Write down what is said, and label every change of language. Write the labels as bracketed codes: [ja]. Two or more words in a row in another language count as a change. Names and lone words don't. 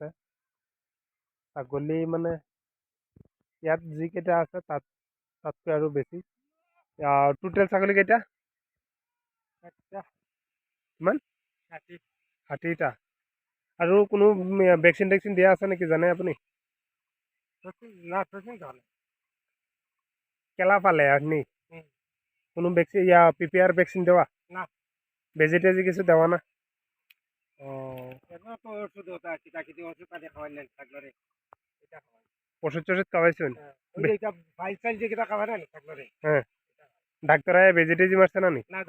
[as] ছাগলী মানে ইয়াত যিকেইটা আছে তাতকৈ আৰু বেছি। টোটেল ছাগলী কেইটা? কিমান? 60টা। আৰু কোনো ভেকচিন দিয়া আছে নেকি, জানে আপুনি? [bn] কেলা পালে আপনি? কোনো ভ্যাকসিন PPR ভ্যাকসিন দেওয়া না? বেজি টেজি কিছু দেওয়া না? ওষুধ টষুধ খাওয়াইছেন? হ্যাঁ, ডাক্তার আয়া বেজি টেজি মারছে না নি?